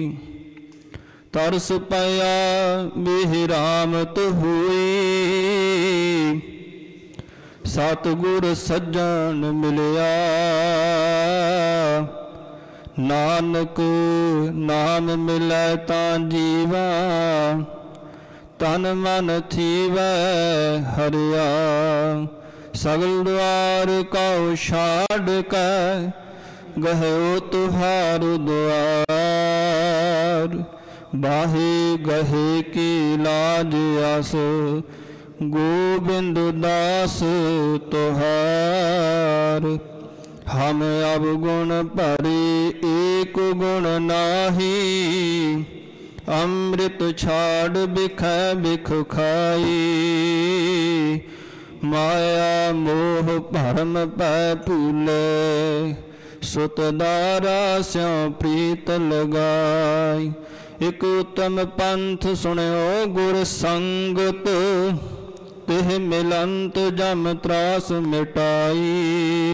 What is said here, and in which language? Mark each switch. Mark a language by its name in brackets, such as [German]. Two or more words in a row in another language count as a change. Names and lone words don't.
[Punjabi] ਤਰਸ ਪਇਆ ਵਿਹਰਾਮਤ ਹੁਈ, ਸਤਗੁਰ ਸੱਜਣ ਮਿਲਿਆ। ਨਾਨਕ ਨਾਮ ਮਿਲੈ ਤਾਂ ਜੀਵਾ, ਤਨ ਮਨ ਥੀਵੈ ਹਰਿਆ। [Braj] सगल द्वार कौ छाड़ कै, गहो तुहार द्वार। बाहे गहे की लाज आस, गोविंद दास तुहार। [Punjabi] ਹਮ ਅਬ ਗੁਣ ਭਰੇ ਏਕ ਗੁਣ ਨਾਹੀ, ਅੰਮ੍ਰਿਤ ਛਾਡ ਬਿਖ ਬਿਖ ਖਾਈ। ਮਾਇਆ ਮੋਹ ਭਰਮ ਪੈ ਭੂਲੇ, ਸੁਤ ਦਾਰਾ ਸਿਉ ਪ੍ਰੀਤ ਲਗਾਈ। ਏਕ ਉੱਤਮ ਪੰਥ ਸੁਨਿਓ ਗੁਰ ਸੰਗਤ, ਤਿਹ ਮਿਲੰਤ ਜਮ ਤ੍ਰਾਸ ਮਿਟਾਈ।